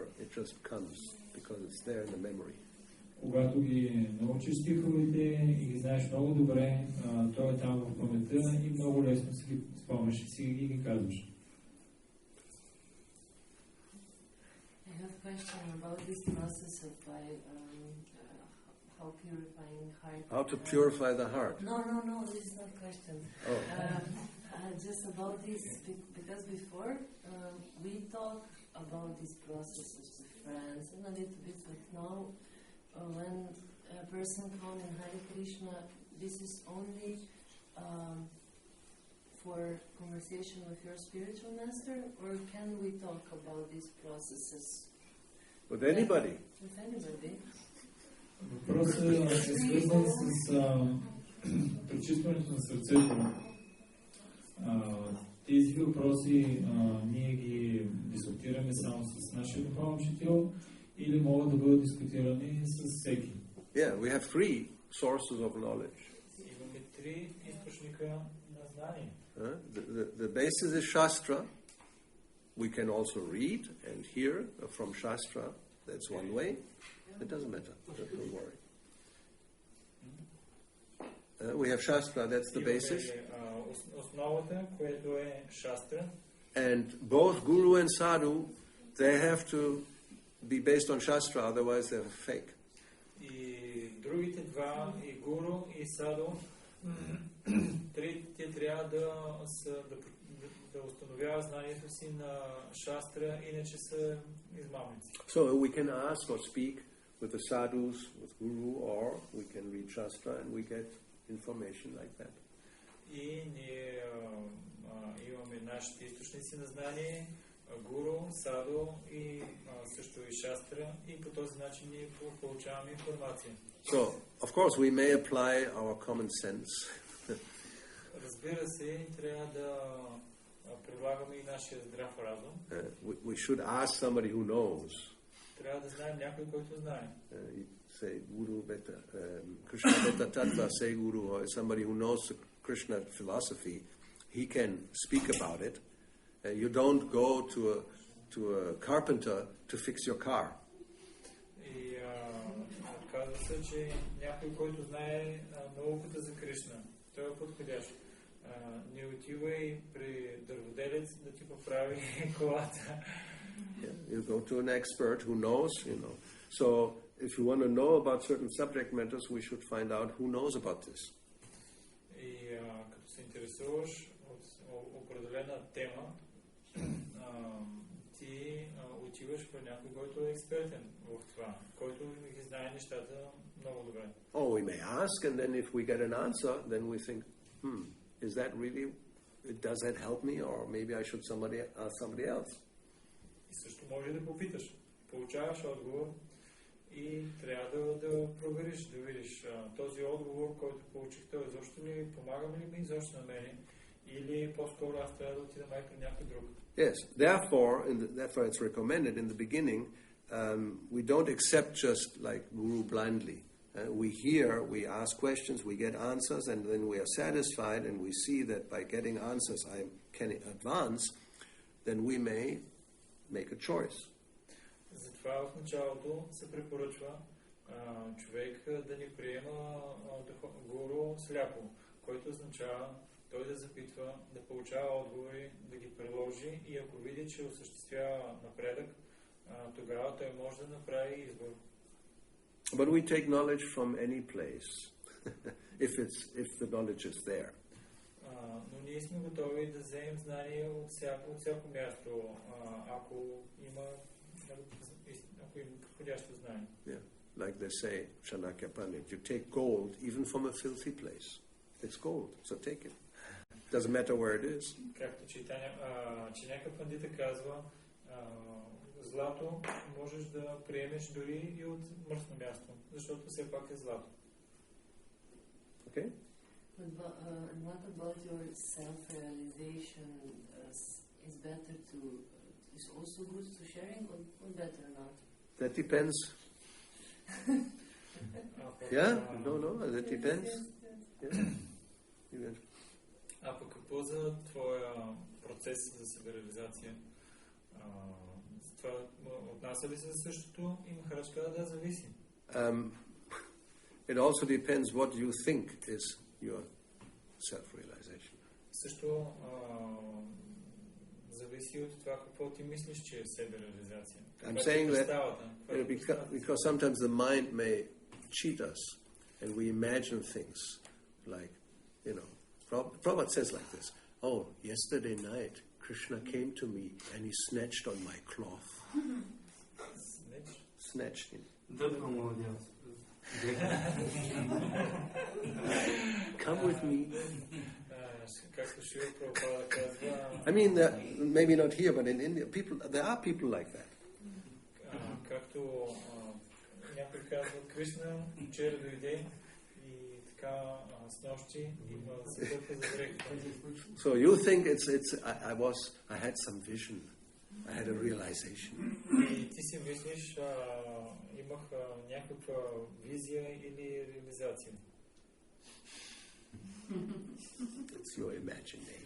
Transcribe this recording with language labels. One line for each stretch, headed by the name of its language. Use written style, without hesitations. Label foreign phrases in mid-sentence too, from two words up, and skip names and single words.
English: It just comes because it's there in the memory.
Bulgarian: Когато ги научиш стиховете и ги знаеш много добре, той е там в паметта и много лесно си ги спомняш и си ги казваш.
English: I have a question about this process of how purifying heart. How to purify the heart? No, this is not a question. Oh. Just about this, because before we talk about these processes with friends and a little bit, but now when a person comes in Hare Krishna, this is only for conversation with your spiritual master, or can we talk about these processes? With anybody. With anybody.
Bulgarian: Въпросът е свързан с пречистването на сърцето. Тези въпроси ние ги дискутираме само с нашия духовен учител или могат да бъдат дискутирани с всеки.
English: Yeah, we have 3 sources of knowledge.
Bulgarian: Имаме 3 източника на знание.
English: The basis is Shastra. We can also read and hear from Shastra. That's one way. It doesn't matter. Don't worry. we have Shastra, that's the basis.
Bulgarian: Основата, което е Шастра.
English: And both Guru and Sadhu, they have to be based on Shastra, otherwise they're fake.
Bulgarian: И другите два, и Гуру, и Саду, те трябва да установяват знанието си на Шастра, иначе са измамници.
English: So we can ask or speak with the sadhus, with Guru, or we can read Shastra and we get information like that.
Bulgarian: И ние имаме нашите източници на знание, Гуру, Саду и също и Шастра, и по този начин ние получаваме информация.
English: So, of course, we may apply our common sense.
Bulgarian: Разбира се, трябва да прилагаме и нашия здрав разум.
English: We should ask somebody who knows.
Bulgarian: Трябва да знаем някой, който знае.
English: Say Guru Beta, Krishna Beta Tattva, say Guru, or somebody who knows the Krishna philosophy, he can speak about it. You don't go to a carpenter to fix your car.
Bulgarian: И казва се, че някой, който знае науката за Кришна, той е подходящ. Не отивай при дърводелец да ти поправи колата.
English: You go to an expert who knows, So, if you want to know about certain subject matters, we should find out who knows about this.
Bulgarian: И като се интересуваш от определена тема, ти отиваш при някой, който е експертен в това, който ги знае нещата много добре.
English: Oh, we may ask, and then if we get an answer, then we think, is that really, does that help me, or maybe I should ask somebody else?
Bulgarian: И също може да попиташ. Получаваш отговор и трябва да провериш, да видиш този отговор, който получих, той изобщо ли помага ли ми изобщо на мене, или по-скоро аз трябва да отида при някой друг.
English: Yes, therefore it's recommended in the beginning, we don't accept just like Guru blindly. We hear, we ask questions, we get answers, and then we are satisfied, and we see that by getting answers I can advance, then we may make a choice.
Bulgarian: Затова в началото се препоръчва човек да не приема гуру сляпо, който означава той да запитва, да получава отговори, да ги приложи и ако види, че осъществява напредък, тогава той може да направи избор.
English: But we take knowledge from any place, if the knowledge is there.
Bulgarian: Но ние сме готови да вземем знание от всяко място, ако има подходящо знание.
English: Yeah, like they say, Chanakya Pandit, you take gold even from a filthy place. It's gold, so take it. Doesn't matter where it is.
Bulgarian: Както Chanakya Pandita казва, злато можеш да приемеш дори и от мръсно място, защото все пак е злато.
English: Okay? And what about your self-realization? Is better is also good to sharing or better not? That depends. Yeah? No, that depends. Yeah.
Bulgarian: А пък какво за твоя процес за себереализация? Това отнася ли се за същото? Има харачка да зависи.
English: It also depends what you think is your self-realization.
Bulgarian: Също зависи от това какво ти мислиш, че е себереализация.
English: I'm saying that because sometimes the mind may cheat us and we imagine things like, Prabhupada says like this, oh, yesterday night Krishna came to me and he snatched on my cloth. Snatched him. Come with me. I mean, maybe not here, but in India, there are people like that.
Bulgarian: Както някой казва, Кришна вчера дойде и така снощи има съдъка за грехите.
English: So you think I had some vision, I had a realization.
Bulgarian: И ти си мислиш, имах някаква визия или реализация.
English: It's your imagination.